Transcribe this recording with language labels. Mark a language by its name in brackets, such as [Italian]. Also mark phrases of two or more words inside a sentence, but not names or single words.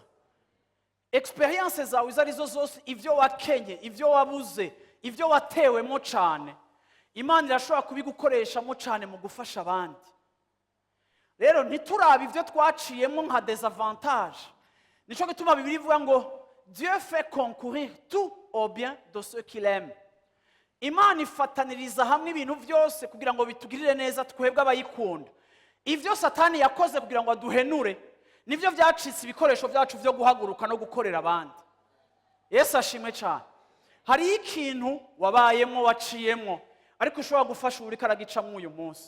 [Rundi] Experience zawe izo arizo zose, ivyo wakenye, ivyo wabuze, ivyo watewemo cyane, Imana irashobora kubigukoreshamo cyane mu gufasha abandi. Rero ntiturabe ivyo twaciyemo nka désavantage. Nico gituma Bibiliya ivuga ngo [French] Dieu fait concourir tout au bien de ceux qu'il aime. [Rundi] Imana ifataniriza hamwe ibintu byose kugira ngo bitugirire neza twebwe abayikunda. Ivyo Satani yakoze kugira ngo aduhenure nivyo byacitse ibikoresho byacu byo guhaguruka no gukorera abandi. Yesu ashimwe cyane. Hari ikintu wabayemo waciyemo ariko ushobora gufasha uri karagicamwe uyu munsi.